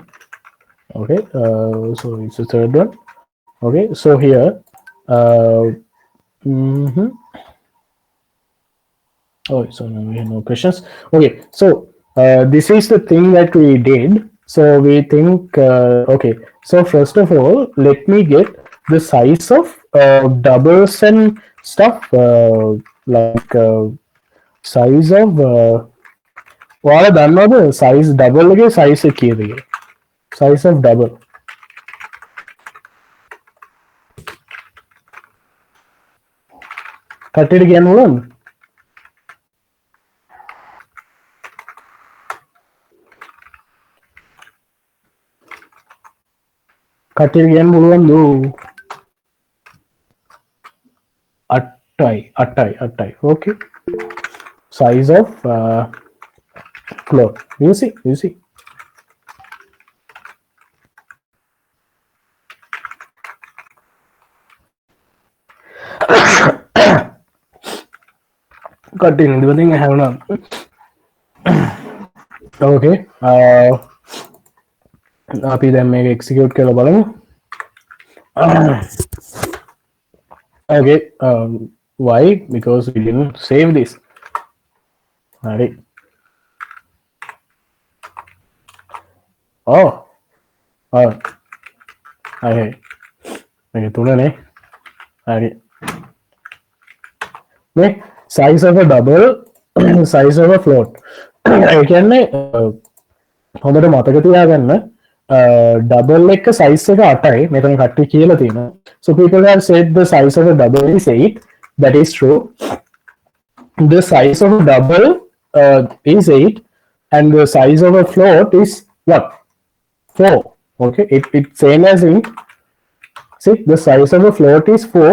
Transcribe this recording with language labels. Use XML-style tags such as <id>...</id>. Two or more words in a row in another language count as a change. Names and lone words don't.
<en>Okay, so it's the third one. Okay, so here, oh, so now we have no questions. Okay, so this is the thing that we did. So we think, okay, so first of all, let me get the size of doubles and stuff, like size of</en> <si>ඔයාලා දන්නවද size double එකේ size එක කීයද කියලා?</si> <en>Size of double.</en> <si>කට්ටියට කියන්න ඕනද? කට්ටියට කියන්න පුළුවන්ද? 8යි.</si> <en>Okay. Size of float. You see. Continue. The thing I have now.</en> <si>Okay. අපි දැන් මේක execute කරලා බලමු.</si> <en>Okay. Why? Because we didn't save this. Alright. Oh.</en> <si>Okay. මේක තුනනේ. හරි.</si> <en>මේ size of a double, size of a float.</en> <si>ඒ කියන්නේ හොඳට මතක තියාගන්න double එක size එක 8යි. මෙතන කට්ටිය කියලා තියෙනවා.</si> <en>So people have said the size of a double is 8. That is true. The size of a double is 8, and the size of a float is what? 4. Okay, it's same as in. See, the size of a float is 4.</en>